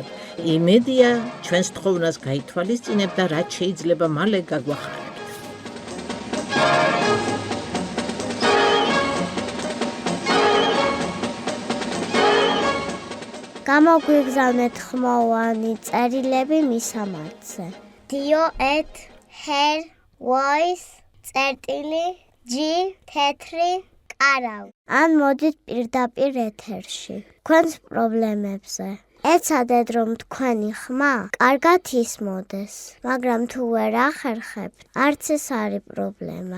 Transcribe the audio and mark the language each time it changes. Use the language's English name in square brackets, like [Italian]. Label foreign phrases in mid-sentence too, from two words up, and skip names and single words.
[Georgian] იმედია, ჩვენს თხოვნას გაითვალისწინებ და რაც შეიძლება მალე გაგვახარებთ. გამოგვიგზავნეთ ხმოვანი წერილები მისამართზე. Dio@her voice წერტილი G თეთრი არავ. ან მოდით პირდაპირ ეთერში. თქვენს პრობლემებზე. ეცადეთ, რომ თქვენი ხმა კარგად ისმოდეს, მაგრამ თუ ვერ ახერხებთ, არც ეს არის პრობლემა.